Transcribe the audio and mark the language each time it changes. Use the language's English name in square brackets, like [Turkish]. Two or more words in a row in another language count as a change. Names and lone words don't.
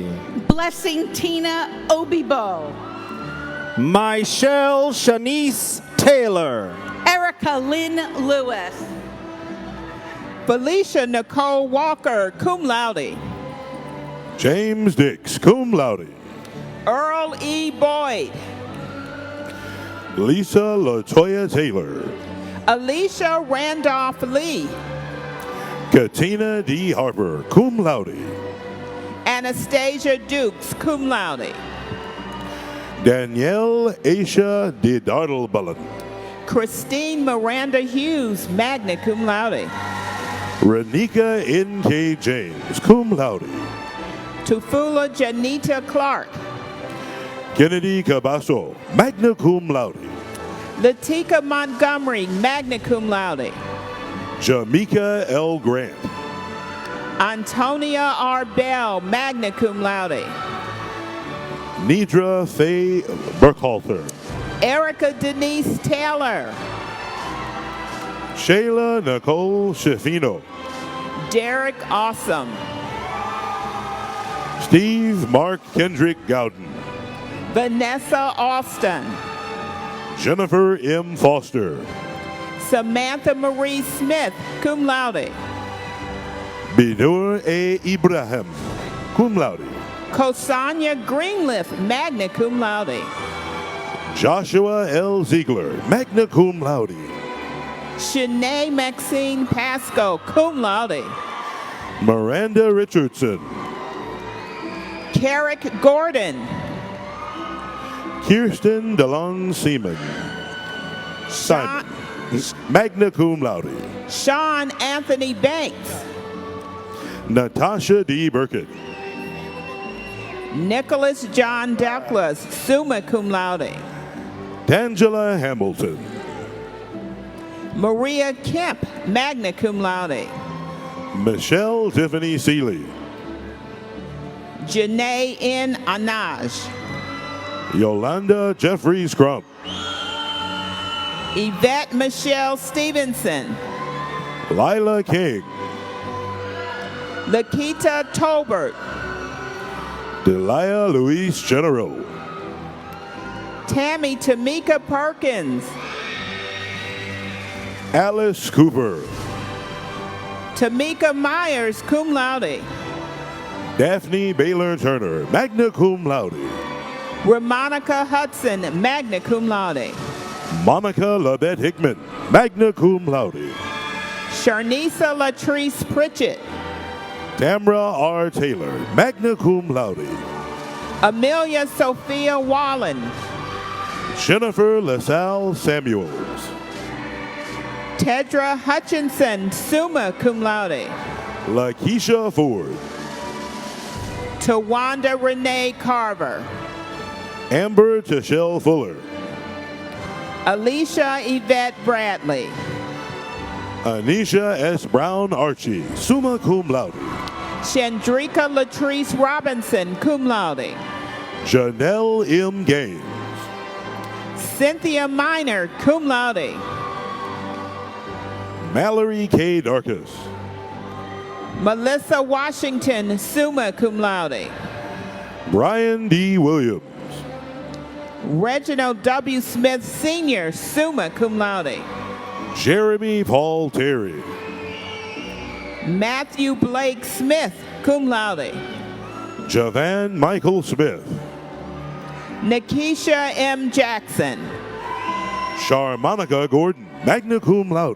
[English] Blessing Tina Obibo. Michelle Shanice Taylor. Erica Lynn Lewis. Felicia Nicole Walker, [Latin] cum laude. [English] James Dix, [Latin] cum laude. [English] Earl E. Boyd. Lisa Latoya Taylor. Alicia Randolph Lee. Katina D. Harper, [Latin] cum laude. [English] Anastasia Dukes, [Latin] cum laude. [English] Danielle Aisha de Dardelbullen. Christine Miranda Hughes, [Latin] magna cum laude. [English] Renika N.K. James, [Latin] cum laude. [English] Tufula Janita Clark. Kennedy Cabasso, [Latin] magna cum laude. [English] Latika Montgomery, [Latin] magna cum laude. [English] Jamaica L. Grant. Antonia R. Bell, [Latin] magna cum laude. [English] Nidra Faye Burkhalter. Erica Denise Taylor. Shayla Nicole Schifino. Derek Awesome. Steve Mark Kendrick Gowden. Vanessa Austin. Jennifer M. Foster. Samantha Marie Smith, [Latin] cum laude. [English] Binur A. Ibrahim, [Latin] cum laude. [English] Kosanya Greenleaf, [Latin] magna cum laude. [English] Joshua L. Ziegler, [Latin] magna cum laude. [English] Shanae Maxine Pasco, [Latin] cum laude. [English] Miranda Richardson. Carrick Gordon. Kirsten DeLong Seaman. Simon, [Latin] magna cum laude. [English] Sean Anthony Banks. Natasha D. Burkett. Nicholas John Douglas, [Latin] summa cum laude. [English] Tangela Hamilton. Maria Kemp, [Latin] magna cum laude. [English] Michelle Tiffany Seeley. Janae N. Anaj. Yolanda Jeffries Crump. Yvette Michelle Stevenson. Lila King. Lakita Tolbert. Delia Louise General. Tammy Tamika Perkins. Alice Cooper. Tamika Myers, [Latin] cum laude. [English] Daphne Baylor Turner, [Latin] magna cum laude. [English] Ramonica Hudson, [Latin] magna cum laude. [English] Monica Labette Hickman, [Latin] magna cum laude. [English] Sharnisa Latrice Pritchett. Tamra R. Taylor, [Latin] magna cum laude. [English] Amelia Sophia Wallen. Jennifer LaSalle Samuels. Tedra Hutchinson, [Latin] summa cum laude. [English] Lakeisha Ford. Tawanda Renee Carver. Amber Tashelle Fuller. Alicia Yvette Bradley. Anisha S. Brown Archie, [Latin] summa cum laude. [English] Chandrika Latrice Robinson, [Latin] cum laude. [English] Janelle M. Gaines. Cynthia Minor, [Latin] cum laude. [English] Mallory K. Darkus. Melissa Washington, [Latin] summa cum laude. [English] Brian D. Williams. Reginald W. Smith Sr., [Latin] summa cum laude. [English] Jeremy Paul Terry. Matthew Blake Smith, [Latin] cum laude. [English] Javan Michael Smith. Nikisha M. Jackson. Sharmonica Gordon, [Latin] magna cum laude.